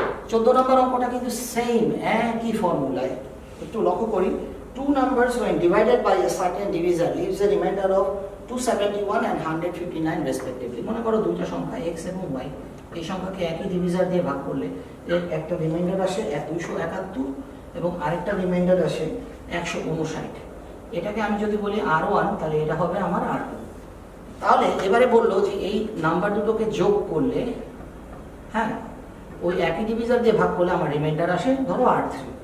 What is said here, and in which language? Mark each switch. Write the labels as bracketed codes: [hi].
[bn] 14 নম্বর অঙ্কটা কিন্তু সেম, একই ফর্মুলায়। একটু লক্ষ্য করি, [en] 2 numbers when divided by a certain divisor leaves a remainder of 271 and 159 respectively. [bn] মনে করো দুইটা সংখ্যা x এবং y, এই সংখ্যাকে একই ডিভিজর দিয়ে ভাগ করলে এর একটা রিমাইন্ডার আসে 271 এবং আরেকটা রিমাইন্ডার আসে 159। এটাকে আমি যদি বলি r1, তাহলে এটা হবে আমার r2। তাহলে এবারে বললো যে এই নাম্বার দুটোকে যোগ করলে, হ্যাঁ, ওই একই ডিভিজর দিয়ে ভাগ করলে আমার রিমাইন্ডার আসে ধরো r3।